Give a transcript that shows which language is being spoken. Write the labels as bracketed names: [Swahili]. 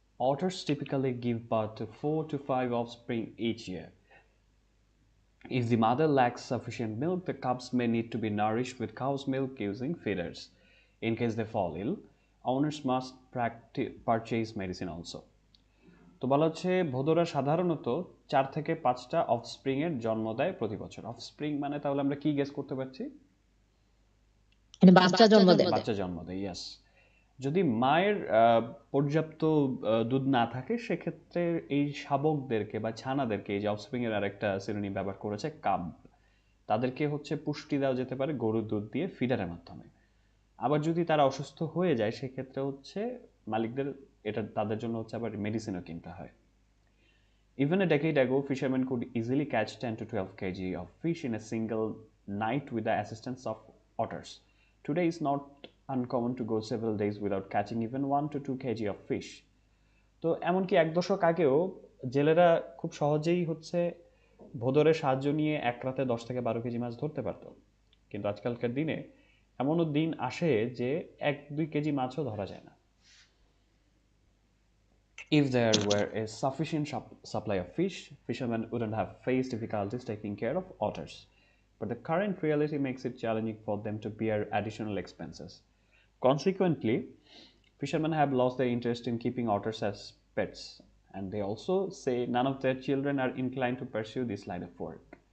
[English] Otters typically give birth to 4 to 5 offspring each year. If the mother lacks sufficient milk, the cubs may need to be nourished with cow's milk using feeders. In case they fall ill, owners must purchase medicine also. [Bangla] তো বলা হচ্ছে ভোদরা সাধারণত 4 থেকে 5টা offspring এর জন্ম দেয় প্রতি বছর। অফস্প্রিং মানে তাহলে আমরা কি গেস করতে পারছি? বাচ্চা জন্ম দেয়। বাচ্চা জন্ম দেয়, ইয়েস। যদি মায়ের পর্যাপ্ত দুধ না থাকে সেক্ষেত্রে এই শাবকদেরকে বা ছানাদেরকে, এই যে অফস্প্রিং এর আরেকটা সিনোনিম ব্যবহার করেছে কাব, তাদেরকে হচ্ছে পুষ্টি দেওয়া যেতে পারে গরুর দুধ দিয়ে ফিডারের মাধ্যমে। আবার যদি তারা অসুস্থ হয়ে যায় সেক্ষেত্রে হচ্ছে মালিকদের এটা তাদের জন্য হচ্ছে আবার মেডিসিনও কিনতে হয়। [English] Even a decade ago, fishermen could easily catch 10 to 12 kg of fish in a single night with the assistance of otters. Today it's not uncommon to go several days without catching even 1 to 2 kg of fish. [Bangla] তো এমনকি 1 দশক আগেও জেলেরা খুব সহজেই হচ্ছে ভোদরের সাহায্য নিয়ে এক রাতে 10 থেকে 12 কেজি মাছ ধরতে পারত। কিন্তু আজকালকার দিনে এমনও দিন আসে যে 1-2 কেজি মাছও ধরা যায় না। [English] If there were a sufficient supply of fish, fishermen wouldn't have faced difficulties taking care of otters. But the current reality makes it challenging for them to bear additional expenses. Consequently, fishermen have lost their interest in keeping otters as pets, and they also say none of their children are inclined to pursue this line of work.